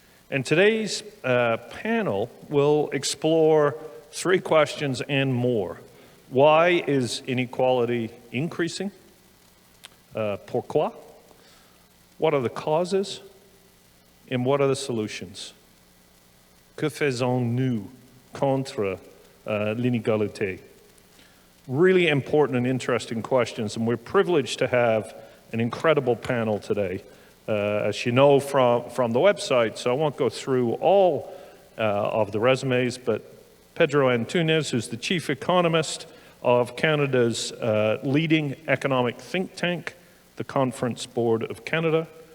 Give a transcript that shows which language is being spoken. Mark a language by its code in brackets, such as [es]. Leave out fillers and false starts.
[en] And today's panel will explore three questions and more. Why is inequality increasing? [fr] Pourquoi? [en] What are the causes? And what are the solutions? [fr] Que faisons-nous contre l'inégalité? [en] Really important and interesting questions, and we're privileged to have an incredible panel today. As you know from the website, so I won't go through all of the resumes, but Pedro Antunes, who's the chief economist of Canada's leading economic think tank, the Conference Board of Canada.